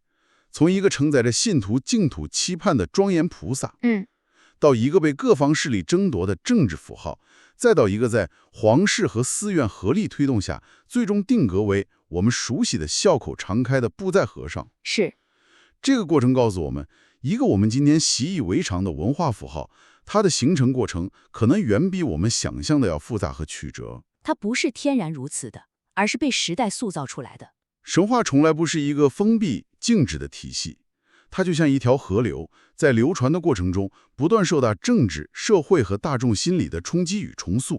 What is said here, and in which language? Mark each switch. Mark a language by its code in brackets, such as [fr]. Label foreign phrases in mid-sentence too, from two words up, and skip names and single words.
[zh] 從一個承載着信徒淨土期盼的莊嚴菩薩，到一個被各方勢力爭奪的政治符號，再到一個在皇室和寺院合力推動下，最終定格為我們熟悉的笑口常開的布袋和尚。是，這個過程告訴我們，一個我們今天習以為常的文化符號，它的形成過程可能遠比我們想象的要複雜和曲折。它不是天然如此的， 而是被时代塑造出來的。神話從來不是一個封閉、靜止的體系，它就像一條河流，在流傳的過程中，不斷受到政治、社會和大眾心理的衝擊與重塑。